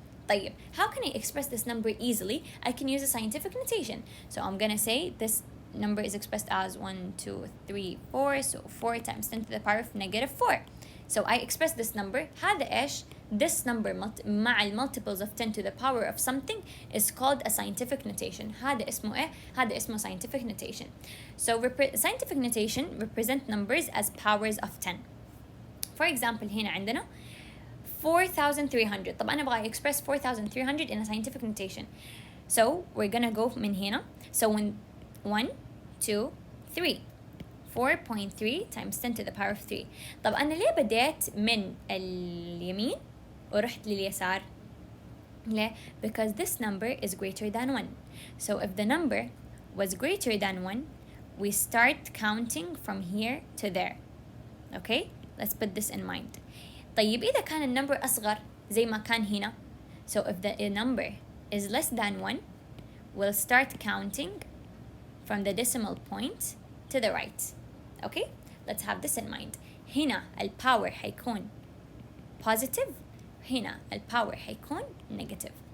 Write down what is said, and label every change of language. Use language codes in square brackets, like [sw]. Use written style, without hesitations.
[en] طيب, how can I express this number easily? I can use a scientific notation. So I'm gonna say this number is expressed as 1, 2, 3, 4. So 4 times 10 to the power of negative 4. So I express this number. [ar] هذا إيش? [en] This number مع multiples of 10 to the power of something is called a scientific notation. [ar] هذا اسمه إيه؟ هذا اسمه scientific notation. [en] So scientific notation represent numbers as powers of 10. For example, [ar] هنا عندنا 4,300. طب أنا أبغى [en] express 4,300 in a scientific notation. So we're gonna go [ar] من هنا. [en] So when 1, 2, 3. 4.3 times 10 to the power of 3. [ar] طب أنا ليه بديت من اليمين ورحت لليسار؟ ليه؟ [en] Because this number is greater than 1. So if the number was greater than 1, we start counting from here to there. Okay? Let's put this in mind. [ar] طيب إذا كان النمبر أصغر زي ما كان هنا, [en] so if the number is less than 1, we'll start counting from the decimal point to the right. Okay, let's have this in mind. [ar] هنا الباور حيكون [en] positive, [ar] هنا الباور حيكون نيجاتيف.